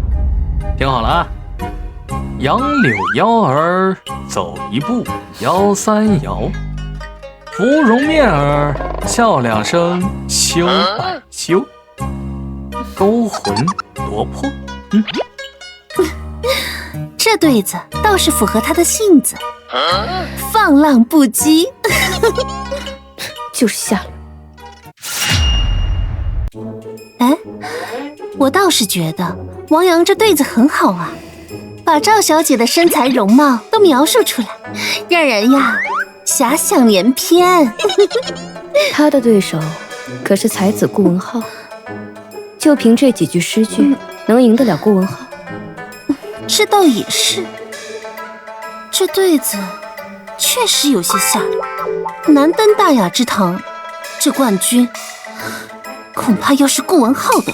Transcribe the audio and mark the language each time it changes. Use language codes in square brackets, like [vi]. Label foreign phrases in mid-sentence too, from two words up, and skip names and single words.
[zh] 聽好了啊，楊柳腰兒走一步，搖3搖；芙蓉面兒笑2聲，羞2羞；勾魂奪魄，這對子倒是符合他的性子，放浪不羈。就是下流。哎，我倒是覺得王陽這對子很好啊，把趙小姐的身材容貌都描述出來，讓人呀遐想連篇。他的对手可是才子顧文浩，就憑這幾句詩句，能贏得了顧文浩？這倒也是，這對子確實有些下流，難登大雅之堂。這冠軍恐怕要是顧文浩的。